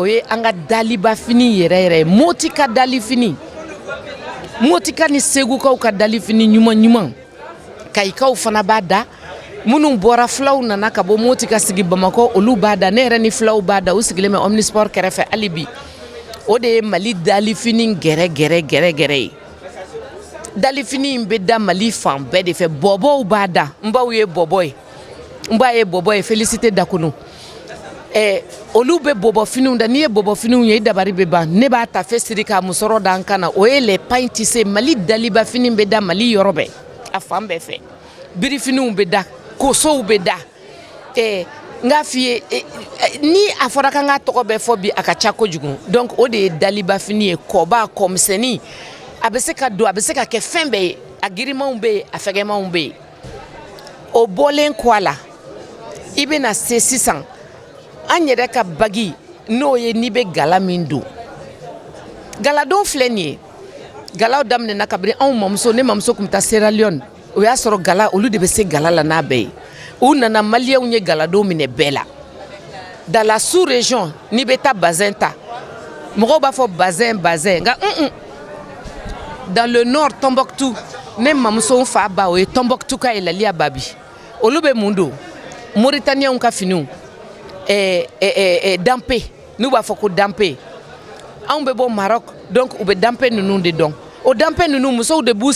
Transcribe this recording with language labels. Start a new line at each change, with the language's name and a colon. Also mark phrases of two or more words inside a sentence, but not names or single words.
Bambara: ye an ka daliba fini yɛrɛ yɛrɛ ye Moti ka dali fini Moti ka ni Segukaw ka dali fini ɲuman ɲuman Kayikaw fana b'a da minnu bɔra filaw nana ka bɔ Moti ka sigi Bamakɔ olu b'a da ne yɛrɛ ni filaw b'a da u sigilen bɛ Omnisport kɛrɛfɛ hali bi o de ye Mali dali fini gɛrɛ gɛrɛ gɛrɛ gɛrɛ ye dali fini in bɛ da Mali fan bɛɛ de fɛ bɔbɔw b'a da n baw ye bɔbɔ ye n ba ye bɔbɔ ye Félicité Dakono olu bɛ bɔbɔ finiw da n'i ye bɔbɔ finiw ye i dabari bɛ ban ne b'a ta fɛ siri k'a musɔrɔ da n kan na o ye
French: les pains tissés
Bambara: Mali daliba fini bɛ da Mali yɔrɔ bɛɛ a fan bɛɛ fɛ birifiniw bɛ da kosow bɛ da n k'a f'i ye ni a fɔra k'an k'a tɔgɔ bɛɛ fɔ bi a ka ca kojugu donc o de ye daliba fini ye kɔba kɔmisɛnnin a bɛ se ka don a bɛ se ka kɛ fɛn bɛɛ ye a girimanw bɛ yen a fɛgɛmanw bɛ yen o bɔlen kɔ a la i bɛna se sisan an yɛrɛ ka bagi n'o ye n'i bɛ gala min don galadon filɛ nin ye galaw daminɛna kabini anw mamuso ne mamuso tun bɛ taa Sierra Leone o y'a sɔrɔ gala olu de bɛ se gala la n'a bɛɛ ye u nana maliyɛnw ye galadon minɛ bɛɛ la
French: dans la sous-région
Bambara: n'i bɛ taa bazin ta mɔgɔw b'a fɔ bazin nka
French: dans le nord
Bambara: Tombouctou ne mamuso fa ba o ye Tombouctou ka yɛlɛliya babi olu bɛ mun don Mauritanienw ka finiw dampe n'u b'a fɔ ko danpe anw bɛ bɔ Maroc donc u bɛ danpe ninnu de dɔn o danpe ninnu musow de b'u